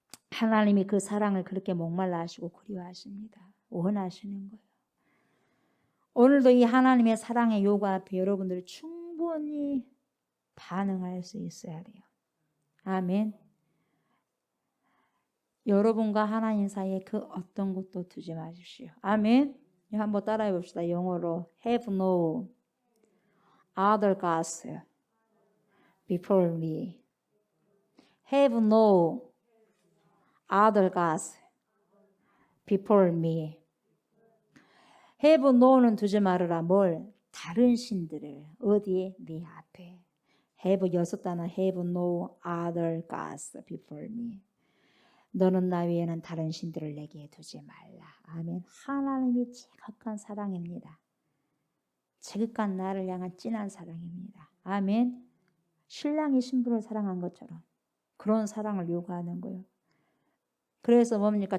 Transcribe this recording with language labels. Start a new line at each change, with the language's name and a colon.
Korean: 하나님이 그 사랑을 그렇게 목말라 하시고 그리워하십니다. 원하시는 거예요. 오늘도 이 하나님의 사랑의 요구 앞에 여러분들이 충분히 반응할 수 있어야 돼요. 아멘. 여러분과 하나님 사이에 그 어떤 것도 두지 마십시오. 아멘. 한번 따라해 봅시다. 영어로
English: have no other gods before me. Have no other gods before me. have no
Korean: 는 두지 말으라. 뭘? 다른 신들을. 어디에? 네 앞에.
English: have
Korean: 6단어
English: have no other gods before me.
Korean: 너는 나 외에는 다른 신들을 내게 두지 말라. 아멘. 하나님이 지극한 사랑입니다. 지극한 나를 향한 진한 사랑입니다. 아멘. 신랑이 신부를 사랑한 것처럼 그런 사랑을 요구하는 거예요. 그래서 뭡니까?